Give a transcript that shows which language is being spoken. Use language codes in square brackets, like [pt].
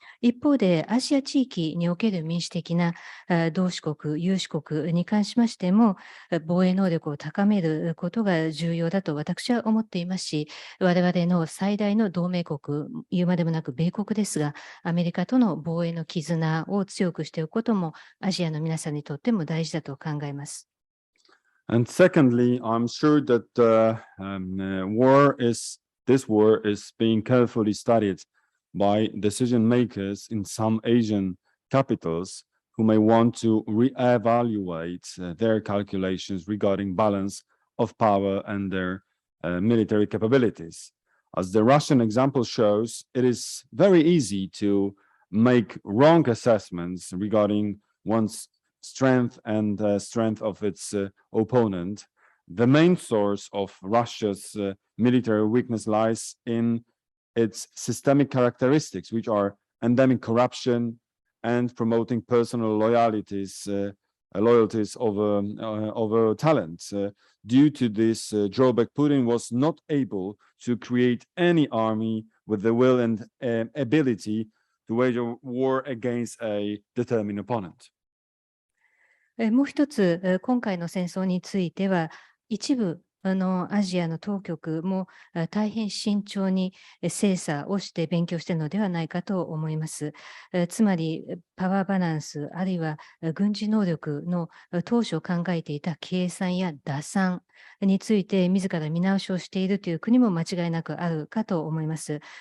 [ja] 一方で、アジア地域における民主的な同志国、有志国に関しましても、防衛能力を高めることが重要だと私は思っていますし、我々の最大の同盟国、言うまでもなく米国ですが、アメリカとの防衛の絆を強くしておくことも、アジアの皆さんにとっても大事だと考えます。 [en] And secondly, I'm sure that this war is being carefully studied by decision makers in some Asian capitals who may want to reevaluate their calculations regarding balance of power and their military capabilities. As the Russian example shows, it is very easy to make wrong assessments regarding one's strength and strength of its opponent. The main source of Russia's military weakness lies in its systemic characteristics, which are endemic corruption and promoting personal loyalties over talent. Due to this drawback, Putin was not able to create any army with the will and ability to wage a war against a determined opponent. [ja] もう一つ、今回の戦争については、一部アジアの当局も大変慎重に精査をして勉強しているのではないかと思います。つまり、パワーバランス、あるいは軍事能力の当初考えていた計算や打算について自ら見直しをしているという国も間違いなくあるかと思います。